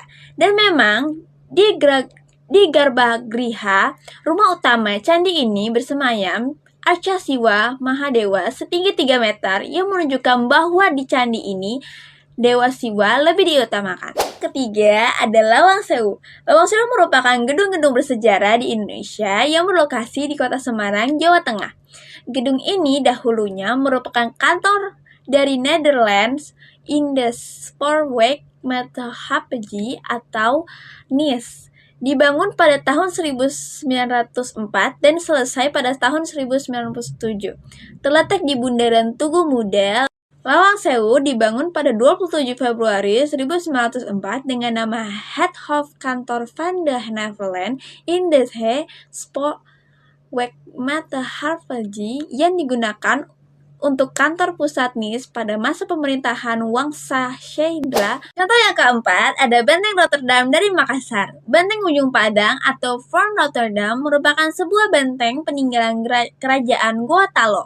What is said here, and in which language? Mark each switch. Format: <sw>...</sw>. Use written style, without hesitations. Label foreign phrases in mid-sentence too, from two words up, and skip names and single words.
<id>Dan memang di Garbagriha, rumah utama candi ini bersemayam Arca Siwa Mahadewa setinggi 3 meter yang menunjukkan bahwa di candi ini Dewa Siwa lebih diutamakan. Ketiga ada Lawang Sewu. Lawang Sewu merupakan gedung-gedung bersejarah di Indonesia yang berlokasi di kota Semarang, Jawa Tengah. Gedung ini dahulunya merupakan kantor dari Netherlands in the Spoorweg Maatschappij atau NIS. Dibangun pada tahun 1904 dan selesai pada tahun 1997. Terletak di Bundaran Tugu Muda. Lawang Sewu dibangun pada 27 Februari 1904 dengan nama Head of Kantor van de Nederland in the Spoorweg Maatschappij yang digunakan untuk kantor pusat NIS pada masa pemerintahan Wangsa Shailandra. Contoh yang keempat ada Benteng Rotterdam dari Makassar. Benteng Ujung Padang atau Fort Rotterdam merupakan sebuah benteng peninggalan kerajaan Goa Talo.</id>